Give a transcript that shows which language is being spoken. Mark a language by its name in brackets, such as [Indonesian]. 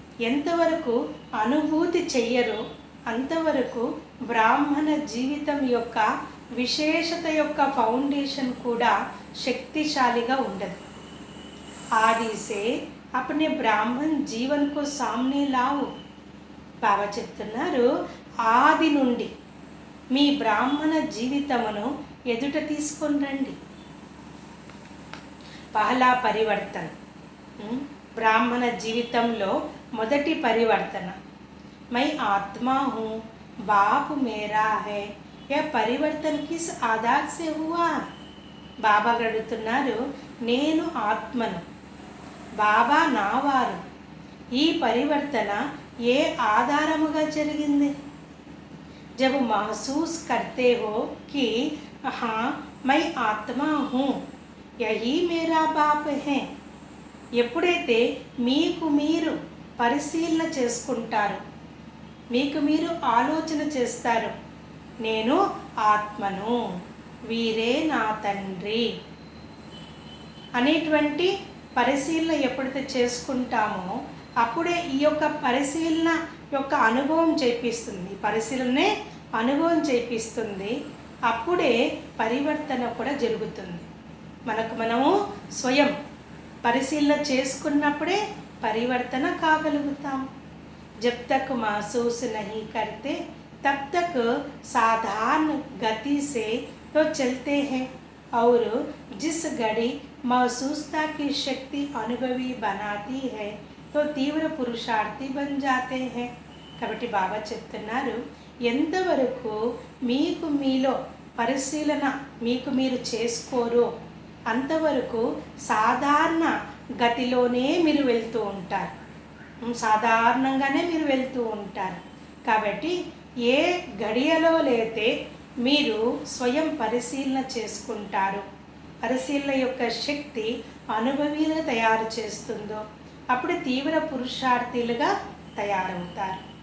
[Telugu] ఎంతవరకు అనుభూతి చెయ్యరో అంతవరకు బ్రాహ్మణ జీవితం యొక్క విశేషత యొక్క ఫౌండేషన్ కూడా శక్తిశాలిగా ఉండదు. [Hindi] आदि से अपने ब्राह्मण जीवन को सामने लाओ. [Telugu] బాబా చెప్తున్నారు, ఆది నుండి మీ బ్రాహ్మణ జీవితమును ఎదుట తీసుకొని రండి. పహలా పరివర్తన, బ్రాహ్మణ జీవితంలో మొదటి పరివర్తన. [Hindi] मैं आत्मा हूँ, बाप मेरा है. यह परिवर्तन किस आधार से हुआ? [Telugu] బాబా అడుగుతున్నారు, నేను ఆత్మను, బాబా నావారు. ఈ పరివర్తన ఏ ఆధారముగా జరిగింది? [Hindi] जब महसूस करते हो कि हाँ मैं आत्मा हूँ, यही मेरा बाप है. [Telugu] ఎప్పుడైతే మీకు మీరు పరిశీలన చేసుకుంటారు, మీకు మీరు ఆలోచన చేస్తారు, నేను ఆత్మను, వీరే నా తండ్రి అనేటువంటి పరిశీలన ఎప్పుడైతే చేసుకుంటామో అప్పుడే ఈ యొక్క పరిశీలన యొక్క అనుభవం చేపిస్తుంది. పరిశీలనే అనుభవం చేపిస్తుంది. అప్పుడే పరివర్తన కూడా జరుగుతుంది. మనము స్వయం పరిశీలన చేసుకున్నప్పుడే పరివర్తన కాగలుగుతాం. [Hindi] जब तक महसूस नहीं करते तब तक साधारण गति से तो चलते हैं, और जिस घड़ी महसूसता की शक्ति अनुभवी बनाती है तो तीव्र पुरुषार्थी बन जाते हैं. [Telugu] కాబట్టి బాబా చెప్తున్నారు, ఎంతవరకు మీకు మీలో పరిశీలన మీకు మీరు చేసుకోరో అంతవరకు సాధారణ గతిలోనే మీరు వెళ్తూ ఉంటారు. సాధారణంగానే మీరు వెళ్తూ ఉంటారు. కాబట్టి ఏ గడియలో లేతే మీరు స్వయం పరిశీలన చేసుకుంటారు, పరిశీలన యొక్క శక్తి అనుభవీలుగా తయారు చేస్తుందో అప్పుడు తీవ్ర పురుషార్థులుగా తయారవుతారు.